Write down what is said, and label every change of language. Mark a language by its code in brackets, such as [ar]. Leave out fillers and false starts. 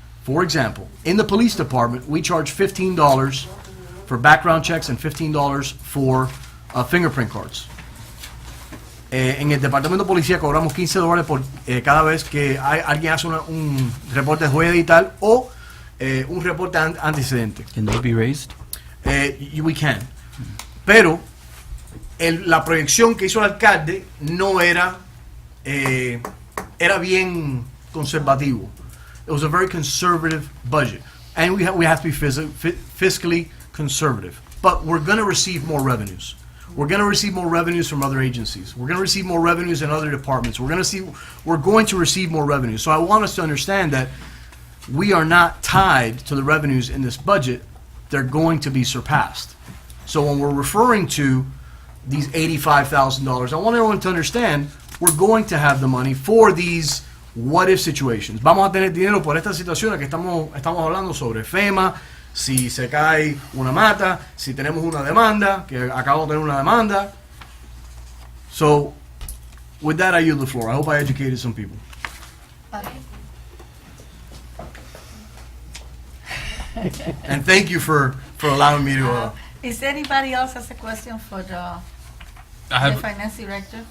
[en] For example, in the police department, we charge $15 for background checks and $15 for fingerprint cards. [es] En el departamento de policía cobramos $15 por cada vez que alguien hace un reporte de huella digital o un reporte antecedente. [en] Can those be raised? We can. [es] Pero la proyección que hizo el alcalde no era bien conservativo. [en] It was a very conservative budget, and we have to be fiscally conservative. But we're going to receive more revenues. We're going to receive more revenues from other agencies. We're going to receive more revenues in other departments. We're going to receive more revenues. So I want us to understand that we are not tied to the revenues in this budget. They're going to be surpassed. So when we're referring to these $85,000, I want everyone to understand we're going to have the money for these what if situations. [es] Vamos a tener dinero por estas situaciones que estamos hablando sobre FEMA, si se cae una mata, si tenemos una demanda, que acabamos de tener una demanda. [en] So, with that, I yield the floor. I hope I educated some people. And thank you for allowing me to. Is anybody else has a question for the finance director?